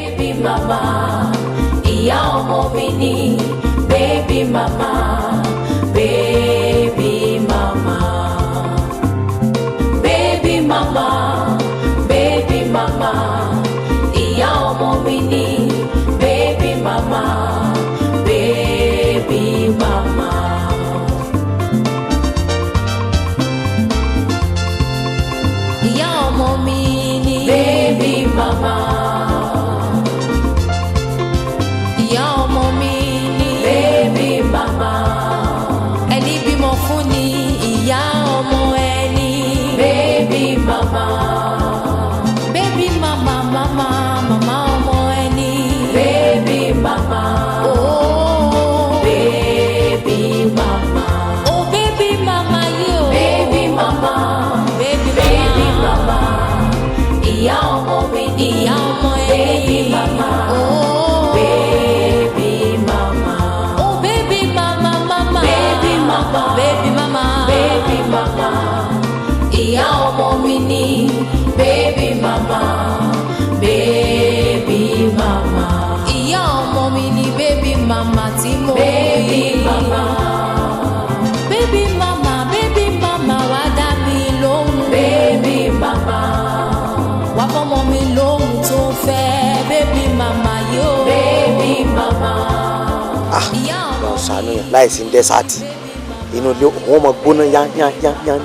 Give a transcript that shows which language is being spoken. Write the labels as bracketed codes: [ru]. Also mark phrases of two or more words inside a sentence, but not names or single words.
[yo] mama, ìyá ọmọ mi ni, [en] baby mama, baby mama, baby mama, baby mama, [yo] ìyá ọmọ mi ni, [en] baby mama, baby mama. [yo] Ìyá ọmọ mi ni, [en] baby mama. [yo] Ìyá ọmọ mi ni, [en] baby mama. [yo] Ẹni bímọ fún ni ìyá ọmọ ẹni, [en] baby mama. Baby mama, mama, mama [yo] ọmọ ẹni, [en] baby mama. Oh, baby mama. Oh, baby mama yo. Baby mama. Baby mama. [yo] Ìyá ọmọ mi ni, ìyá ọmọ ẹni, [en] baby mama. Oh, baby mama. Oh, baby mama, mama. Baby mama. Baby mama. Baby mama. [yo] Ìyá ọmọ mi ni, [en] baby mama. Baby mama. [yo] Ìyá ọmọ mi ni, [en] baby mama [yo] tí mo bí. [en] Baby mama. Baby mama, baby mama, [yo] wá dá mi lóhùn. [en] Baby mama. [yo] Wá fọmọ mi lóhùn tó fẹ́, [en] baby mama yo. Baby mama. [yo] Ìyá ọmọ mi ṣàánú yẹn láìsí dẹ́sàtì inú ilé òun ọmọ gbóná yán.